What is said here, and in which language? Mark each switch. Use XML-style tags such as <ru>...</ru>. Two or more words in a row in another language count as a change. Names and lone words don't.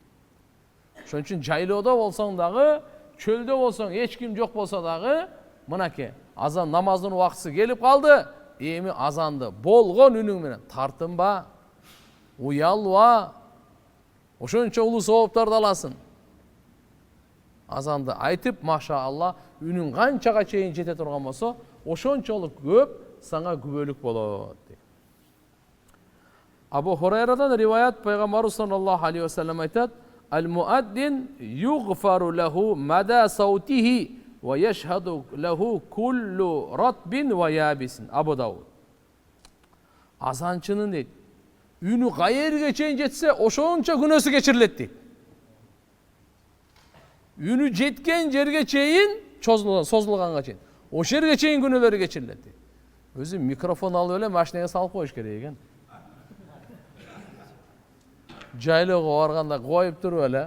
<ky>Ошон үчүн жайлоодо болсоң дагы, чөлдө болсоң, эч ким жок болсо дагы, мынакей азан намаздын убактысы келип калды, эми азанды болгон үнүң менен тартынба, уялба, ошончо улуу сооптарды аласың. Азанды айтып, машаалла, үнүң канчага чейин жете турган болсо, ошончолук көп сага күбөлүк болот.</ky> <ar>Абу Хурайрадан риваят, пайгамбарыбыз صلى الله عليه وسلم айтат: "المؤذن يغفر له مدى صوته ويشهد له كل رطب ويابس." Абу Дауд.</ar> <ky>Азанчынын дейт, үнү кайерге чейин жетсе, ошончо күнөөсү кечирилет дейт. Үнү жеткен жерге чейин, созулганга чейин, ошол жерге чейин күнөөлөрү кечирилет дейт. өзү микрофон алып эле машинеге салып коюш керек экен. Жайлоого барганда коюп туруп эле.</ky>